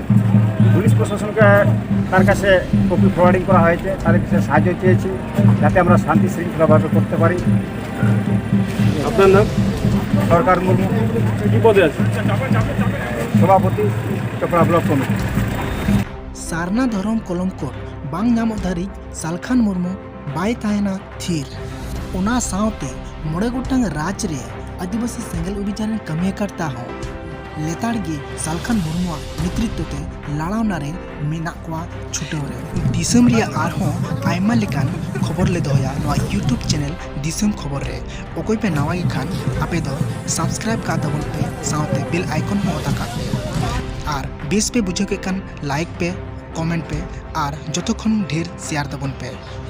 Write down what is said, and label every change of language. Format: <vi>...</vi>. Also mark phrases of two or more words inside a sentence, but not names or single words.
<bn>পুলিশ প্রশাসনকে তার কাছে কপি ফরওয়ার্ডিং করা হয়েছে, তাদের কাছে সাহায্য চেয়েছি যাতে আমরা শান্তি শৃঙ্খলাভাবে করতে পারি। আপনার নাম? সরকার মুর্মু, কী পদে আছে? সভাপতি, চকড়া ব্লক কমিটি।</bn> <sat>ᱥᱟᱨᱱᱟ ᱫᱷᱚᱨᱚᱢ ᱠᱚᱞᱚᱢᱠᱚᱨ ᱵᱟᱝ ᱧᱟᱢᱚᱜ ᱫᱷᱟᱹᱨᱤᱡ ᱥᱟᱞᱠᱷᱟᱱ ᱢᱩᱨᱢᱩ ᱵᱟᱭ ᱛᱟᱦᱮᱱᱟ ᱛᱷᱤᱨ। ᱚᱱᱟ ᱥᱟᱶᱛᱮ 9 ᱜᱚᱴᱟᱝ ᱨᱟᱡᱽ ᱨᱮ ᱟᱹᱫᱤᱵᱟᱹᱥᱤ ᱥᱮᱸᱜᱮᱞ ᱚᱵᱷᱤᱡᱟᱱ ᱨᱮ ᱠᱟᱹᱢᱤ ᱟᱠᱟᱫ ᱛᱟᱦᱚᱸ ᱞᱮᱛᱟᱲ ᱜᱮ ᱥᱟᱞᱠᱷᱟᱱ ᱢᱩᱨᱢᱩᱣᱟᱜ ᱱᱮᱛᱨᱤᱛᱛᱚ ᱛᱮ ᱞᱟᱲᱟᱣᱱᱟ ᱨᱮ ᱢᱮᱱᱟᱜ ᱠᱚᱣᱟ ᱪᱷᱩᱴᱟᱹᱣ ᱨᱮ। ᱫᱤᱥᱚᱢ ᱨᱮᱭᱟᱜ ᱟᱨᱦᱚᱸ ᱟᱭᱢᱟ ᱞᱮᱠᱟᱱ ᱠᱷᱚᱵᱚᱨ ᱞᱮ ᱫᱚᱦᱚᱭᱟ ᱱᱚᱣᱟ ᱤᱭᱩᱴᱩᱵᱽ ᱪᱮᱱᱮᱞ ᱫᱤᱥᱚᱢ ᱠᱷᱚᱵᱚᱨ ᱨᱮ। ᱚᱠᱚᱭ ᱯᱮ ᱱᱟᱣᱟ ᱜᱮ ᱠᱷᱟᱱ ᱟᱯᱮ ᱫᱚ ᱥᱟᱵᱥᱠᱨᱟᱭᱤᱵ ᱠᱟᱜ ᱛᱟᱵᱚᱱ ᱯᱮ, ᱥᱟᱶᱛᱮ ᱵᱮᱞ ᱟᱭᱠᱚᱱ ᱦᱚᱸ ᱚᱛᱟ ᱠᱟᱜ ᱯᱮ। ᱟᱨ ᱵᱮᱥ ᱯᱮ ᱵᱩᱡᱷᱟᱹᱣ ᱠᱮᱫ ᱠᱷᱟᱱ ᱞᱟᱭᱤᱠ ᱯᱮ, কমেন্ট পে আর যতক্ষণ ঢের শেয়ার দেবন পে।</sat>